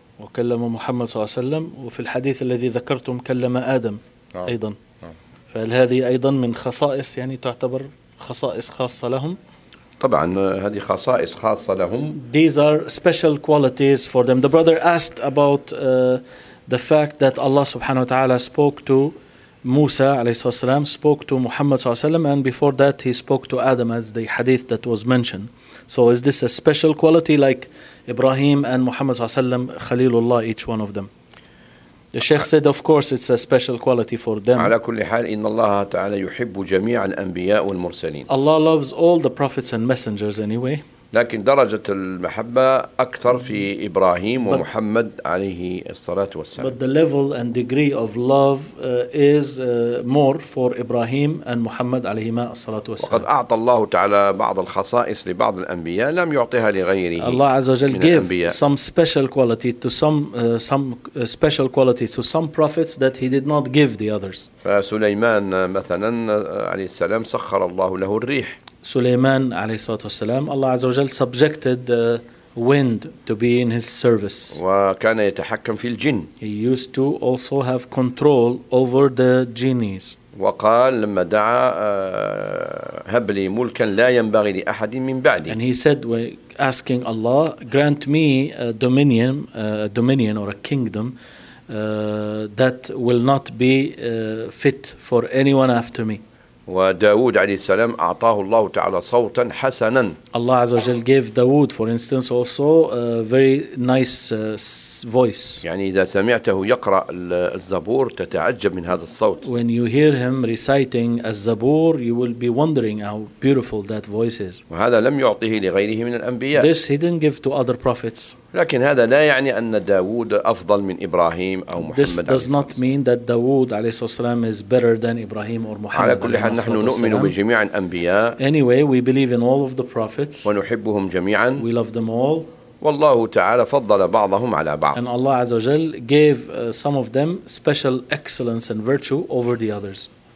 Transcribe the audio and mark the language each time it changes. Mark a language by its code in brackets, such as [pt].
[ar] وكلم محمد صلى الله عليه وسلم وفي الحديث الذي ذكرتم كلم آدم أيضا فهذه أيضا من خصائص يعني تعتبر خصائص خاصة لهم طبعا هذه خصائص خاصة لهم. [en] These are special qualities for them. The brother asked about the fact that Allah سبحانه وتعالى spoke to موسى عليه الصلاة والسلام, spoke to محمد صلى الله عليه وسلم, and before that he spoke to Adam as the hadith that was mentioned. So is this a special quality like إبراهيم and محمد صلى الله عليه وسلم خليل الله each one of them? The Sheikh said, of course, it's a special quality for them. [ar] على كل حال إن الله تعالى يحب جميع الأنبياء والمرسلين. [en] Allah loves all the prophets and messengers anyway. [ar] لكن درجة المحبة أكثر في إبراهيم ومحمد عليه الصلاة والسلام. [en] But the level and degree of love is more for Ibrahim and Muhammad عليهما الصلاة والسلام. [ar] وقد أعطى الله تعالى بعض الخصائص لبعض الأنبياء لم يعطيها لغيره. [en] Allah عز وجل gave some special quality to some special quality to some prophets that he did not give the others. [ar] فسليمان مثلا عليه السلام سخر الله له الريح. [en] سليمان عليه الصلاة والسلام الله عز وجل subjected wind to be in his service [ar] وكان يتحكم في الجن [en] he used to also have control over the genies [ar] وقال لما دعا هب لي ملكا لا ينبغي لأحد من بعدي [en] and he said asking Allah grant me a dominion or a kingdom that will not be fit for anyone after me [ar] وداود عليه السلام أعطاه الله تعالى صوتا حسنا. [en] الله عز وجل gave داود for instance also a very nice voice. [ar] يعني إذا سمعته يقرأ الزبور تتعجب من هذا الصوت. [en] When you hear him reciting الزبور you will be wondering how beautiful that voice is. [ar] وهذا لم يعطه لغيره من الأنبياء. [en] This he didn't give to other prophets. [ar] لكن هذا لا يعني أن داود أفضل من إبراهيم أو محمد عليه الصلاة والسلام. [en] This does not mean that داود عليه الصلاة والسلام is better than إبراهيم or محمد. [ar] على كل حال نحن نؤمن بجميع الأنبياء. [en] Anyway, we believe in all of the prophets. [ar] ونحبهم جميعا. [en] We love them all. [ar] والله تعالى فضل بعضهم على بعض. [en] And Allah عز وجل gave some of them special excellence and virtue over the others.